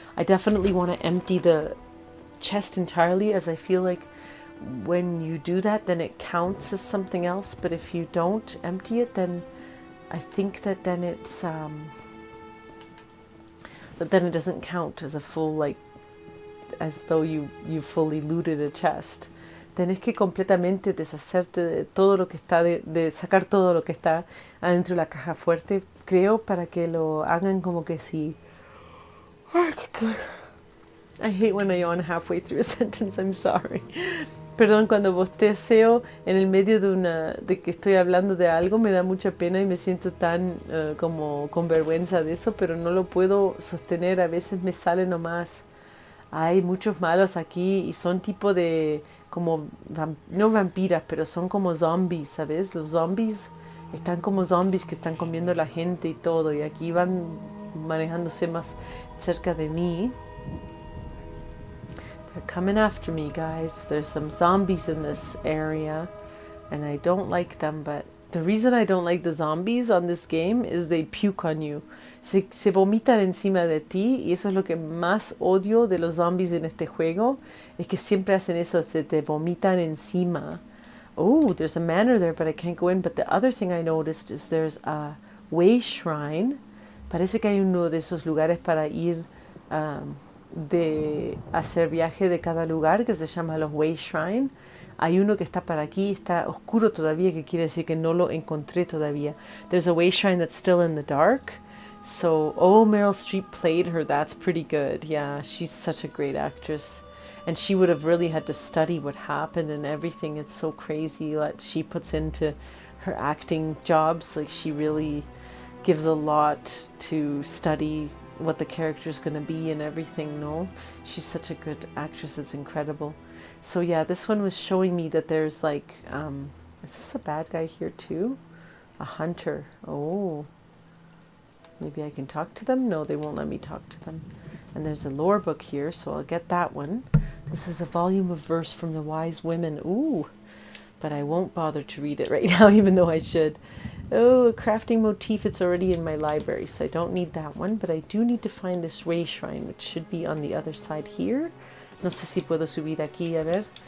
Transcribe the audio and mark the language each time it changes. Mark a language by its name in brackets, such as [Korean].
[English] I definitely want to empty the chest entirely, as I feel like when you do that, then it counts as something else. But if you don't empty it, then I think that then it's, but then it doesn't count as a full, like, as though you fully looted a chest. [Spanish] Tenés que completamente deshacerte de todo lo que está, de sacar todo lo que está adentro de la caja fuerte, creo, para que lo hagan como que sí. [English] I hate when I yawn halfway through a sentence, I'm sorry. [Spanish] Perdón, cuando bosteceo en el medio de que estoy hablando de algo, me da mucha pena y me siento tan como con vergüenza de eso, pero no lo puedo sostener, a veces me sale nomás. Hay muchos malos aquí y son tipo de, como, no vampiras, pero son como zombies, ¿sabes? Los zombies están como zombies que están comiendo a la gente y todo, y aquí van manejándose más cerca de mí. [English] They're coming after me, guys. There's some zombies in this area, and I don't like them, but the reason I don't like the zombies on this game is they puke on you. [Spanish] Se vomitan encima de ti, y eso es lo que más odio de los zombies en este juego, es que siempre hacen eso, se te vomitan encima. [English] Oh, there's a manor there, but I can't go in. But the other thing I noticed is there's a way shrine. [Spanish] Parece que hay uno de esos lugares para ir de hacer viaje de cada lugar, que se llama los way shrine. Hay uno que está para aquí, está oscuro todavía, que quiere decir que no lo encontré todavía. [English] There's a way shrine that's still in the dark. So, oh, Meryl Streep played her. That's pretty good. Yeah, she's such a great actress. And she would have really had to study what happened and everything. It's so crazy what she puts into her acting jobs. Like, she really gives a lot to study what the character is going to be and everything, no? She's such a good actress. It's incredible. So, yeah, this one was showing me that there's, like, is this a bad guy here, too? A hunter. Oh. Maybe I can talk to them? No, they won't let me talk to them. And there's a lore book here, so I'll get that one. This is a volume of verse from the wise women. Ooh, but I won't bother to read it right now, even though I should. Oh, a crafting motif. It's already in my library, so I don't need that one. But I do need to find this way shrine, which should be on the other side here. [Spanish] No sé si puedo subir aquí, a ver.